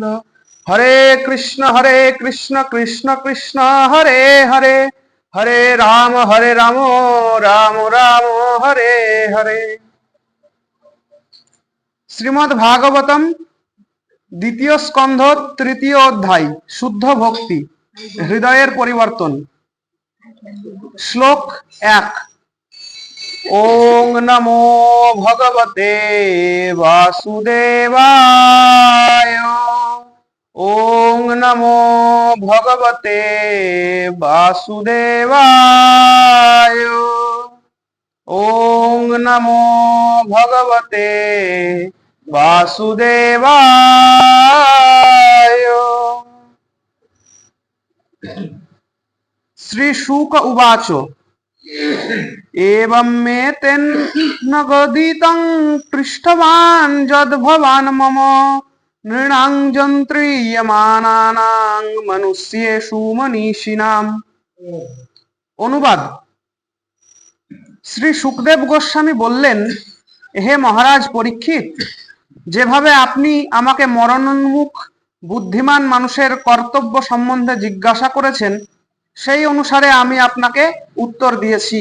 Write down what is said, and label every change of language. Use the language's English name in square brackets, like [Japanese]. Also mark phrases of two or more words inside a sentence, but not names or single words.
[Sanskrit] হরে কৃষ্ণ কৃষ্ণ কৃষ্ণ হরে হরে, হরে রাম রাম রাম হরে হরে। [Bangla] শ্রীমদ্ ভাগবতম দ্বিতীয় স্কন্ধ তৃতীয় অধ্যায় শুদ্ধ ভক্তি হৃদয়ের পরিবর্তন। [Sanskrit] শ্লোক 1। ওং নমো ভগবতে বাসুদেবায়। ওং নমো ভগবতে বাসুদেবায়। ওং নমো ভগবতে বাসুদেবায়। শ্রী শুক উবাচ एवं मे तेन गदितं पृष्ठवान् यद्भवान् मम नृणां যন্ত্রীয়মানানাং মনুষ্যেষু মনীষিণাম। [Bangla] অনুবাদ। শ্রী সুখদেব গোস্বামী বললেন, হে মহারাজ পরীক্ষিত, যেভাবে আপনি আমাকে মরণোন্মুখ বুদ্ধিমান মানুষের কর্তব্য সম্বন্ধে জিজ্ঞাসা করেছেন, সেই অনুসারে আমি আপনাকে উত্তর দিয়েছি।